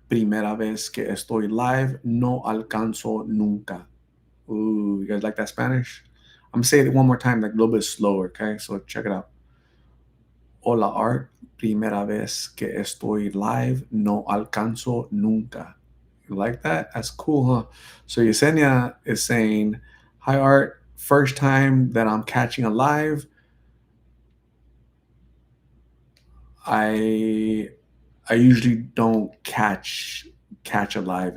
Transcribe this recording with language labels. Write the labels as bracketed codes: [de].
[es] Primera vez que estoy live. No alcanzo nunca. [en] Ooh, you guys like that Spanish? I'm gonna say it one more time, like a little bit slower. Okay. So check it out. Hola art. [es] Primera vez que estoy live. No alcanzo nunca. [en] You like that? That's cool, huh? So Yesenia is saying, "Hi Art, first time that I'm catching a live. I I usually don't catch a live."